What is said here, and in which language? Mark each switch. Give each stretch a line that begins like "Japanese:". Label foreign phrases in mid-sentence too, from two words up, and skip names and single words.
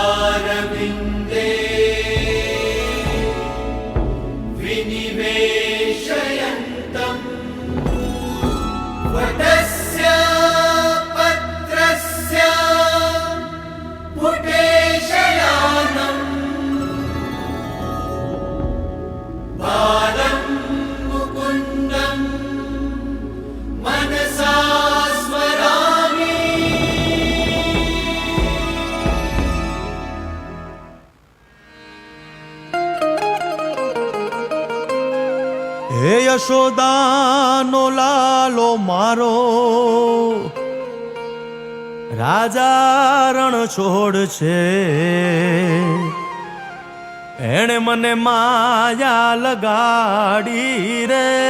Sanskrit: पदारविन्दे विनिवेशयन्तम् वटस्य पत्रस्य पुटेशयानम् बालं मुकुन्दम् मनसा स्मरामि।
Gujarati: હે યશોદાનો લાલો મારો રાજા રણ છોડ છે, એણે મને માયા લગાડી રે.